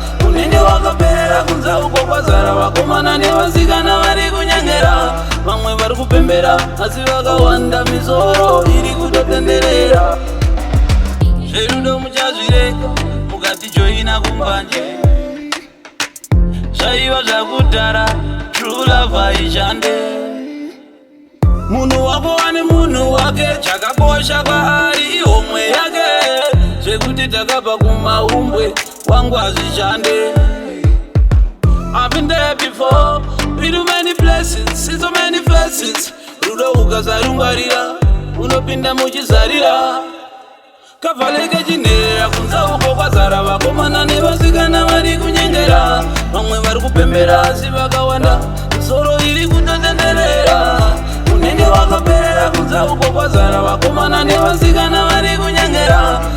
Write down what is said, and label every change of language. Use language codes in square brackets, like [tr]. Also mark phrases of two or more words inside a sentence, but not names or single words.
[sn] Unenge wakaperera, kunze uko kwazara vakomana nevasikana vari kunyengera. Vamwe vari kupembera asi vakawanda, misoro iri kutotenderera. Zverudo muchazvireka, mukatijoina kumbanje. Zvaiva zvakudhara, [en] true love haishande. [sn] Munhu wako wane munhu wake, chakakosha kwaari ihomwe yake. Zvekuti takabva kumaumbwe, wangu hazvishande. [en] I've been there before, been to many places, seen so many faces. [sn] Rudo ukasarungwarira, unopinda muchizarira. Kavhaleke chinherera, kunze uko kwazara vakomana nevasikana vari kunyengera. Vamwe vari kupembera asi vakawanda, soro iri kutotenderera. Unenge wakaperera, kunze uko kwazara vakomana nevasikana vari kunyengera.